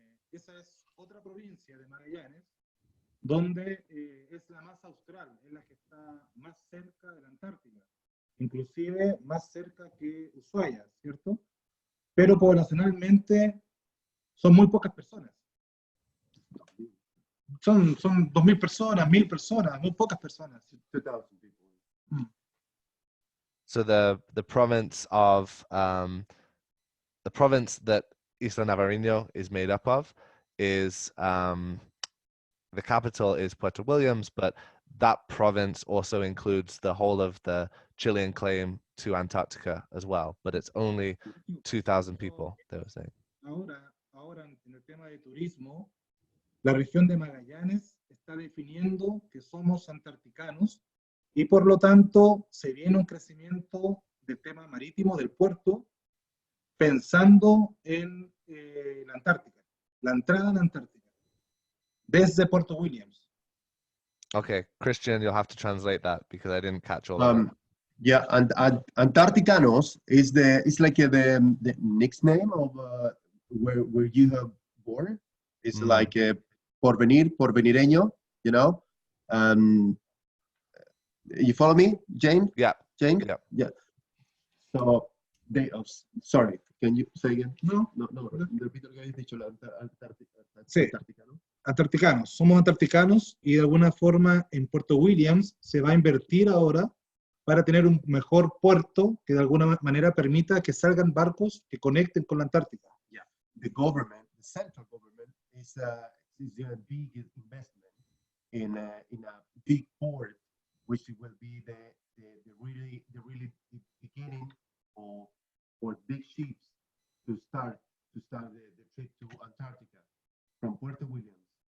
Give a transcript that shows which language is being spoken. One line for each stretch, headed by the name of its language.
Spanish: Esa es otra provincia de Magallanes, donde es la más austral, es la que está más cerca de la Antártica, inclusive más cerca que Ushuaia, ¿cierto? Pero poblacionalmente son muy pocas personas. Son 2.000 personas, 1.000 personas, muy pocas personas.
English: 2,000 people. So the province of the province that Isla Navarino is made up of is the capital is Puerto Williams, but that province also includes the whole of the Chilean claim to Antarctica as well, but it's only 2,000 people, they were saying.
Spanish: Ahora en el tema de turismo, la región de Magallanes está definiendo que somos antarticanos y por lo tanto se viene un crecimiento del tema marítimo del puerto pensando en la Antártica, la entrada a la Antártica, desde Puerto Williams.
English: Okay, Christian, you'll have to translate that because I didn't catch all of it. Yeah, and Antarcticanos is like the nickname of where you have born. It's like Porvenir, Porvenireño, you know. You follow me, Jane? Yeah. Jane? Yeah. So they. Sorry, can you say again? No.
Spanish: Repito lo que habéis dicho, la Antártica. Sí. ¿No? Antarticanos, somos antarticanos y de alguna forma en Puerto Williams se va a invertir ahora para tener un mejor puerto que de alguna manera permita que salgan barcos que conecten con la Antártica.
English: Yeah, the central government is doing a big investment in a big port, which will be the really beginning for big ships to start the trip to Antarctica from Puerto Williams.